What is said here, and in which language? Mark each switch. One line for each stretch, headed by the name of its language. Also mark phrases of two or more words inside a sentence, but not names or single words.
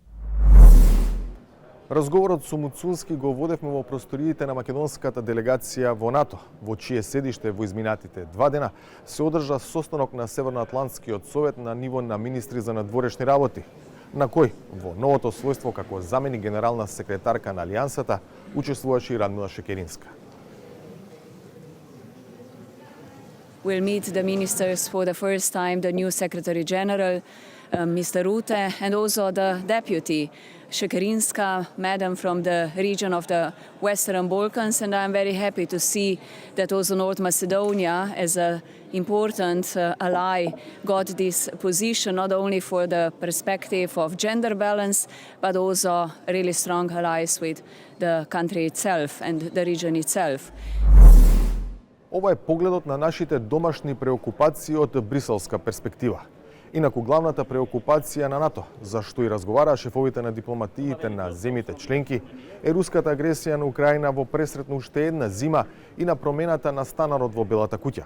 Macedonian: Разговорот со Муцунски го водевме во просториите на македонската делегација во НАТО, во чие седиште во изминатите 2 дена се одржа состанок на Северноатлантскиот совет на ниво на министри за надворешни работи, на кој во новото својство како заменик генерална секретарка на Алијансата учествуваше и Радмила Шекеринска.
English: We'll meet the ministers for the first time, the new Secretary General, Mr. Rutte, and also the deputy, Shekerinska, madam from the region of the Western Balkans, and I'm very happy to see that also North Macedonia, as an important ally, got this position not only for the perspective of gender balance, but also really strong allies with the country itself and the region itself.
Macedonian: Ова е погледот на нашите домашни преокупации од бриселска перспектива. Инаку главната преокупација на НАТО, за што и разговараа шефовите на дипломатиите на земјите членки, е руската агресија на Украина во пресретно уште една зима и на промената на станарот во Белата куќа.